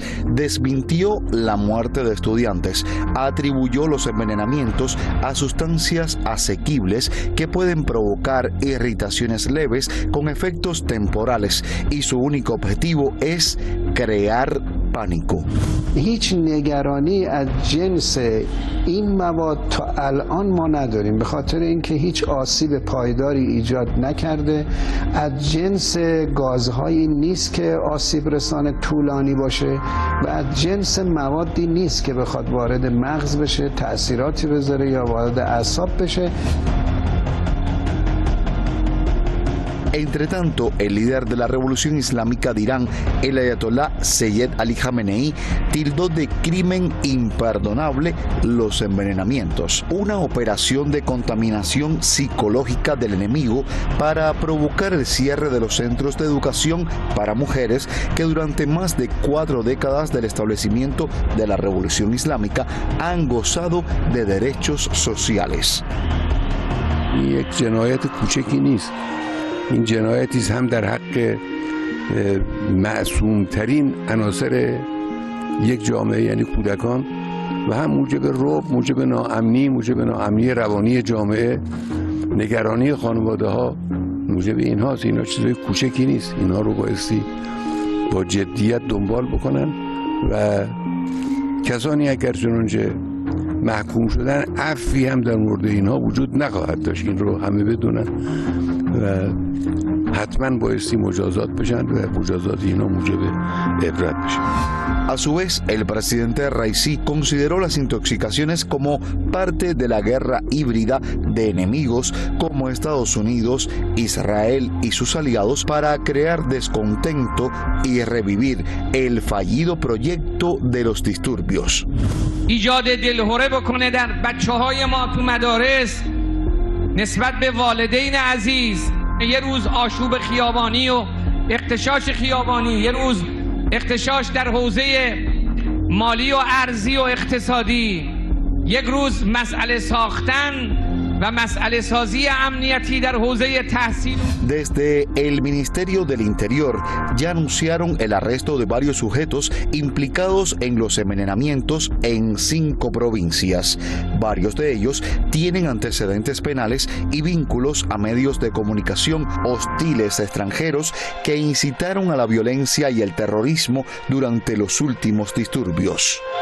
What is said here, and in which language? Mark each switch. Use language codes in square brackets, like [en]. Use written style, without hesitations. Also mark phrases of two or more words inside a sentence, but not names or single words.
[es] Desmintió la muerte de estudiantes. Atribuyó los envenenamientos a sustancias asequibles que pueden provocar irritaciones leves con efectos temporales y su único objetivo es crear pánico. [fa] هیچ نگرانی از جنس این مواد تا الان ما نداریم، به خاطر اینکه هیچ آسیب پایداری ایجاد نکرده. از جنس گازهایی نیست که آسیب رسان طولانی باشه و از جنس موادی نیست که بخواد وارد مغز بشه، تأثیراتی بذاره یا وارد اعصاب بشه. [es] Entre tanto, el líder de la Revolución Islámica de Irán, el ayatolá Sayed Ali Khamenei, tildó de crimen imperdonable los envenenamientos, una operación de contaminación psicológica del enemigo para provocar el cierre de los centros de educación para mujeres que durante más de 4 décadas del establecimiento de la Revolución Islámica han gozado de derechos sociales. [fa] این جنایتی است هم در حق معصومترین عناصر یک جامعه یعنی کودکان و هم موجب رعب، موجب ناامنی روانی جامعه، نگرانی خانواده ها، موجب اینهاست. اینا چیزای کوچکی نیست. اینها رو بایستی با جدیت دنبال بکنن و کسانی اگر چنانچه محکوم شدن عفوی هم در مورد اینها وجود نخواهد داشت. این رو همه بدونن و حتما بایستی مجازات بشن و مجازات اینا موجب عبرت بشه. [es] A su vez, el presidente Raisi consideró las intoxicaciones como parte de la guerra híbrida de enemigos como Estados Unidos, Israel y sus aliados para crear descontento y revivir el fallido proyecto de los disturbios. [fa] ایجاد دلهره بکنه در بچه‌های ما تو مدارس نسبت به والدین عزیز. یه روز آشوب خیابانی و اغتشاش خیابانی، یه روز اغتشاش در حوزه مالی و ارزی و اقتصادی، یک روز مسئله ساختن و مسئله سازی امنیتی در حوزه تحصیل. [es] Desde el Ministerio del Interior ya anunciaron el arresto de varios sujetos implicados en los envenenamientos en 5 provincias. Varios de ellos tienen antecedentes penales y vínculos a medios de comunicación hostiles extranjeros que incitaron a la violencia y el terrorismo durante los últimos disturbios.